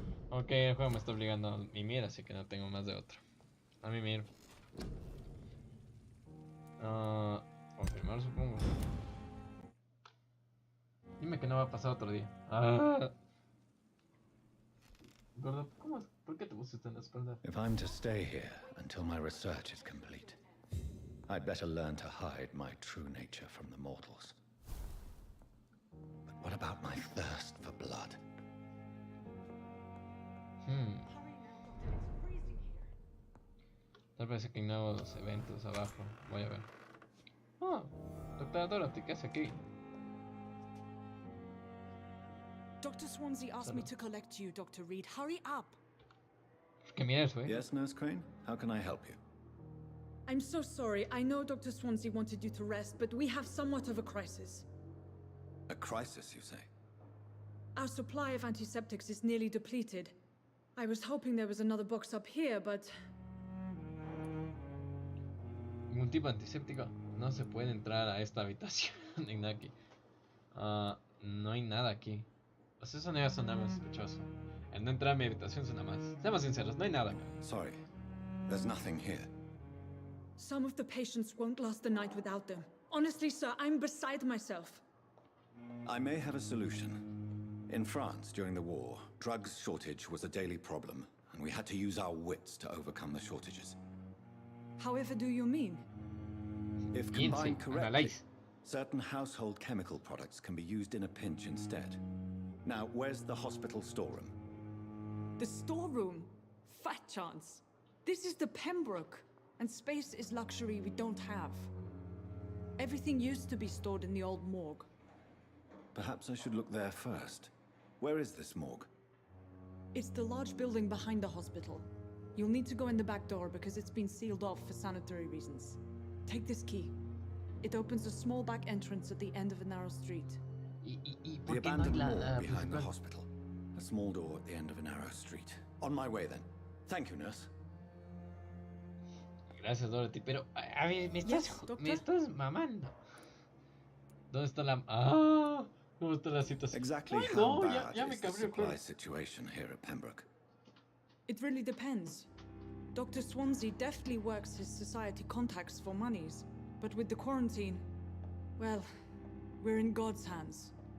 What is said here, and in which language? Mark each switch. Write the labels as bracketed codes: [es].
[es] Ok, el juego me está obligando a mimir, así que no tengo más de otro. A mimir. Confirmar, supongo. Dime que no va a pasar otro día. Gordo, ¿por qué te pusiste en la espalda? [en] If I'm to stay here until my research is complete, I'd better learn to hide my true nature from the mortals. But what about my thirst for blood? [es] Tal vez que ignoro los eventos abajo. Voy a ver. Doctora Dorothy, ¿qué hace aquí? [en] Dr. Swansea asked me to collect you, Dr. Reed. Hurry up! [es] Que mira eso, [en] Yes, Nurse Crane? How can I help you? I'm so sorry. I know Dr. Swansea wanted you to rest, but we have somewhat of a crisis. A crisis, you say? Our supply of antiseptics is nearly depleted. I was hoping there was another box up here, but... [es] Ningún tipo de antiséptico. No se puede entrar a esta habitación. Aquí. No hay nada aquí. Pues eso no iba a sonar muy sospechoso. El no entrar a mi habitación suena más. Seamos sinceros, no hay nada. [en] Sorry. There's nothing here. Some of the patients won't last the night without them. Honestly, sir, I'm beside myself. I may have a solution. In France, during the war, drugs shortage was a daily problem, and we had to use our wits to overcome the shortages. However do you mean? If combined correctly, certain household chemical products can be used in a pinch instead. Now, where's the hospital storeroom? The storeroom? Fat chance. This is the Pembroke, and space is luxury we don't have. Everything used to be stored in the old morgue. Perhaps I should look there first. Where is this morgue? It's the large building behind the hospital. You'll need to go in the back door because it's been sealed off for sanitary reasons. Take this key. It opens a small back entrance at the end of a narrow street. The abandoned morgue behind the hospital. A small door at the end of a narrow street. On my way then. Thank you, nurse. [es] Gracias, Dorothy, pero a ver, me estás mamando. ¿Dónde está la ¿cómo está la situación? [en] Exactly how bad is the supply situation here at Pembroke? It really depends. Dr. Swansea deftly works his society contacts for monies, but with the quarantine, well, we're in God's hands.